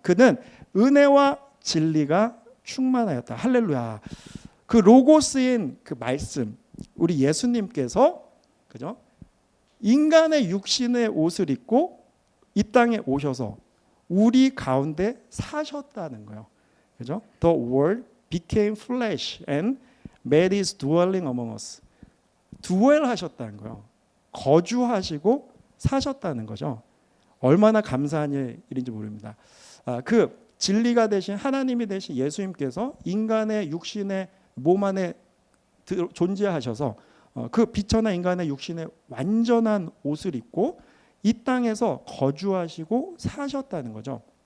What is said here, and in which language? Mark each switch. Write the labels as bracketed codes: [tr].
[ko] 그는 은혜와 진리가 충만하였다. 할렐루야. 그 로고스인 그 말씀, 우리 예수님께서 그죠? 인간의 육신의 옷을 입고 이 땅에 오셔서 우리 가운데 사셨다는 거예요. 그죠? [en] The word became flesh and made his dwelling among us. [ko] dwell 하셨다는 거예요. 거주하시고 사셨다는 거죠. 얼마나 감사한 일인지 모릅니다. 그 진리가 되신 하나님이 되신 예수님께서 인간의 육신의 몸 안에 존재하셔서 그 비천한 인간의 육신의 완전한 옷을 입고 이 땅에서 거주하시고 사셨다는 거죠.